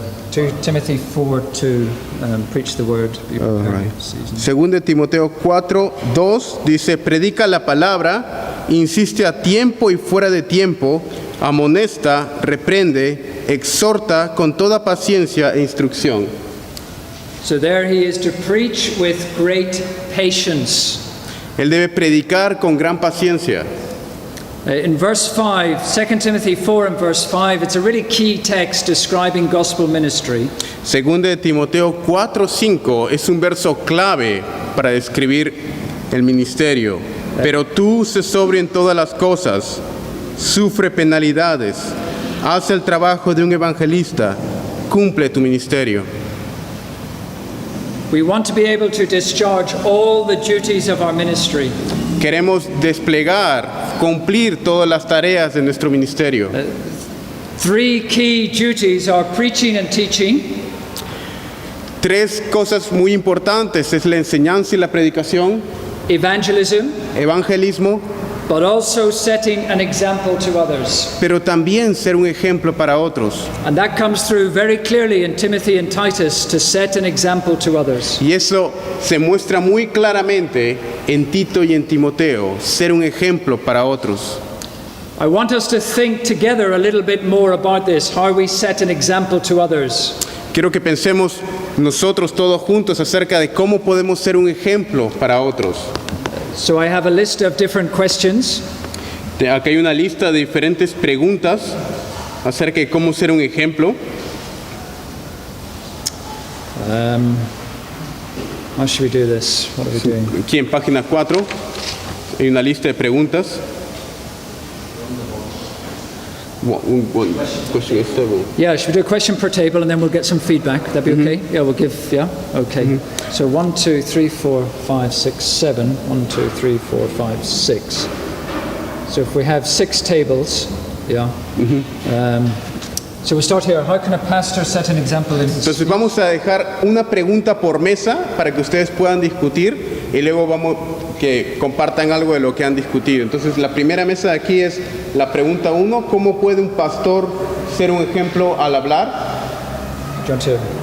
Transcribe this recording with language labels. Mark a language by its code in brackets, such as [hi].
[en] 2 Timothy 4 to preach the word. Be prepared Right. for season. [es] Segunda de Timoteo 4:2 dice, predica la palabra, insiste a tiempo y fuera de tiempo, amonesta, reprende, exhorta con toda paciencia e instrucción. [en] So there he is to preach with great patience. [es] Él debe predicar con gran paciencia. [en] In verse 5, 2 Timothy 4 and verse 5, it's a really key text describing gospel ministry. [es] Segunda de Timoteo 4:5 es un verso clave para describir el ministerio. Pero tú sé sobrio en todas las cosas, sufre penalidades, haz el trabajo de un evangelista, cumple tu ministerio. [en] We want to be able to discharge all the duties of our ministry. [es] Queremos desplegar, cumplir todas las tareas de nuestro ministerio. [en] 3 key duties are preaching and teaching, [es] Tres cosas muy importantes es la enseñanza y la predicación, [en] evangelism, [es] evangelismo, [en] but also setting an example to others. [es] pero también ser un ejemplo para otros. [en] And that comes through very clearly in Timothy and Titus, to set an example to others. [es] Y eso se muestra muy claramente en Tito y en Timoteo, ser un ejemplo para otros. [en] I want us to think together a little bit more about this, how we set an example to others. [es] Quiero que pensemos nosotros todos juntos acerca de cómo podemos ser un ejemplo para otros. [en] So I have a list of different questions. [es] Aquí hay una lista de diferentes preguntas acerca de cómo ser un ejemplo. [en] How should we do this? What are we doing? [es] Aquí en página 4 hay una lista de preguntas. [en] One question is several. Yeah, should we do a question per table and then we'll get some feedback? That'd be okay? Yeah, we'll give, yeah? Okay. So 1, 2, 3, 4, 5, 6, 7. 1, 2, 3, 4, 5, 6. So if we have 6 tables, yeah. So we'll start here. How can a pastor set an example in his... [es] Entonces vamos a dejar una pregunta por mesa para que ustedes puedan discutir y luego vamos que compartan algo de lo que han discutido. Entonces la primera mesa de aquí es la pregunta 1, ¿cómo puede un pastor ser un ejemplo al hablar? [en] Do you want to...